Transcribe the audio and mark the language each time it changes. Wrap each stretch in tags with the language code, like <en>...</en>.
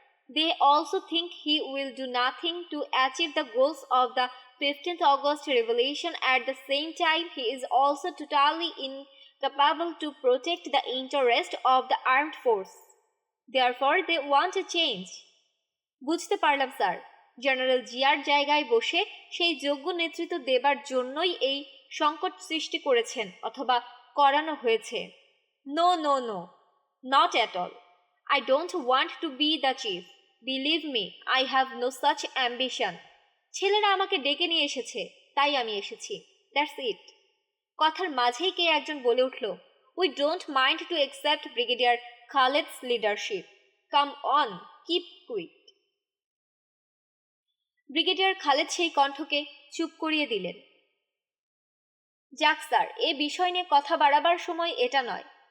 <en>They also think he will do nothing to achieve the goals of the 15th August revolution. At the same time, he is also totally capable to protect the interest of the armed force. Therefore, they want a change.</en> <bn>বুঝতে পারলাম sir. General জিয়ার জায়গায় বসে সেই যোগ্য নেতৃত্ব দেবার জন্যই এই সংকট সৃষ্টি করেছেন অথবা করানো হয়েছে।</bn> <en>No no no, not at all. I don't want to be the chief. Believe me, I have no such ambition.</en> <bn>ছেলেরা আমাকে ডেকে নিয়ে এসেছে, তাই আমি এসেছি।</bn> <en>That's it.</en> <bn>কথার মাঝেই কে একজন বলে উঠল,</bn> <en>We don't mind to accept brigadier Khaled's leadership. Come on, keep quiet.</en> <bn>Brigadier Khaled সেই কণ্ঠকে চুপ করিয়ে দিলেন। যাক স্যার, এ বিষয় নিয়ে কথা বাড়াবার সময় এটা নয়।</bn>